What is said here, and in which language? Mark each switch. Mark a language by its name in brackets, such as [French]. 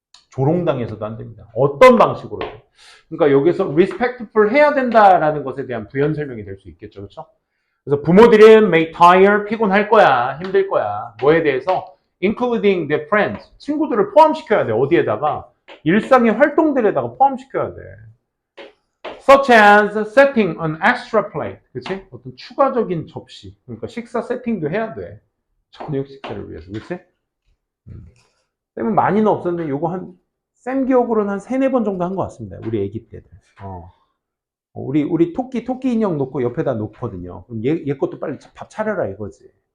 [Korean] 조롱당해서도 안 됩니다. 어떤 방식으로. 그러니까 여기서 respectful 해야 된다라는 것에 대한 부연 설명이 될 수 있겠죠. 그렇죠? 그래서 부모들은 [English] may tire, [Korean] 피곤할 거야, 힘들 거야. 뭐에 대해서? [English] including their friends, [Korean] 친구들을 포함시켜야 돼. 어디에다가? 일상의 활동들에다가 포함시켜야 돼. [English] Such as setting an extra plate. [Korean] 그치? 어떤 추가적인 접시. 그러니까 식사 세팅도 해야 돼. 저녁 식사를 위해서. 그치? 쌤은 많이는 없었는데 요거 쌤 기억으로는 한 3-4번 정도 한 것 같습니다. 우리 애기 때들. 우리 토끼 인형 놓고 옆에다 놓거든요. 그럼 얘 것도 빨리 밥 차려라 이거지.